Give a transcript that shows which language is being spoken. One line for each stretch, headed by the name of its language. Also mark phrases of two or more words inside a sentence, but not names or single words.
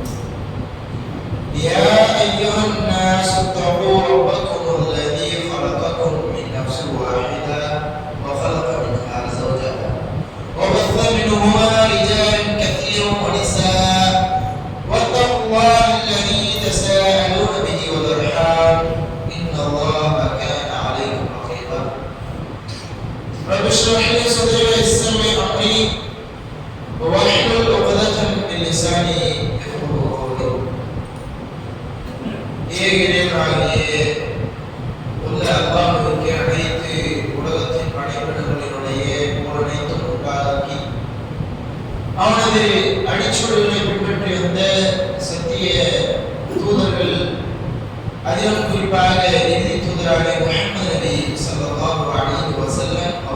Arabic: يا أيها الناس اتقوا ربكم الذي خلقكم من نفس واحدة وخلق منها زوجها وبث منهما رجالا كثيرا ونساء واتقوا الله الذي تساءلون به والأرحام إن الله كان عليكم رقيبا. رب اشرح لي صدري ويسر لي أمري واحلل عقدة من لساني يفقهوا قولي.
Tamil: ஏகிரேனாகிய உள்ள அல்லாஹ்வுக்கு அனைத்து உலகத்தின் படைப்பினங்களினுடைய அனைத்தும் உண்டாக்கி அவனது அடிச்சுவடுகளை பின்பற்றி வந்த சத்திய தூதர்கள், அதிலும் குறிப்பாக இறுதி தூதராக முஹம்மது நபி
Arabic: صلى الله عليه وسلم